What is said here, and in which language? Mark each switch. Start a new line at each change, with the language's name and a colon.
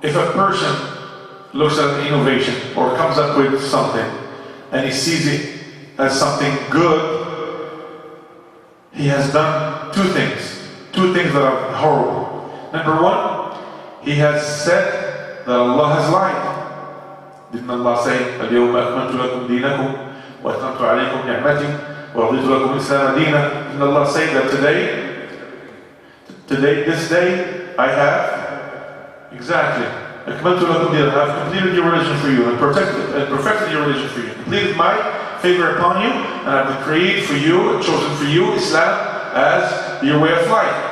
English: If a person looks at an innovation or comes up with something and he sees it as something good, he has done two things that are horrible. Number one, he has said that Allah has lied. Didn't Allah say,
Arabic: اليوم أكملت لكم دينكم وأتممت عليكم نعمتي وَرَضِيتُ لَكُمْ الْإِسْلَامَ دِينًا?
English: Didn't Allah say that this day, I have, exactly,
Arabic: أَكْمَلْتُ لَكُمْ دِينًا,
English: I have completed your religion for you and perfected your religion for you, completed my favor upon you, and I have created for you and chosen for you Islam as your way of life.